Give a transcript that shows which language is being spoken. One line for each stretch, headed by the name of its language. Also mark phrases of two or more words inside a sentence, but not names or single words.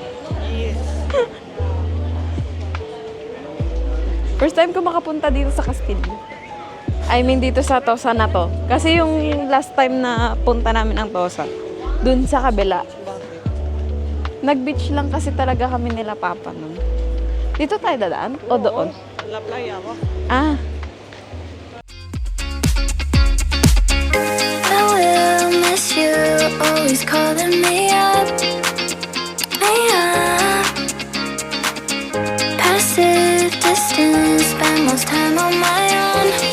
English: First time
Filipino: ko makapunta dito sa Castillo.
English: I mean
Filipino: dito sa Tosa na to. Kasi yung
English: last time
Filipino: na punta namin ang Tosa, doon sa kabila. Nag-beach lang kasi talaga kami nila Papa nun. Dito tayo dadaan? O doon?
Spanish: La playa
Filipino: mo. Ah,
English: I will miss you, always calling me up. Passive distance, spend most time on my own.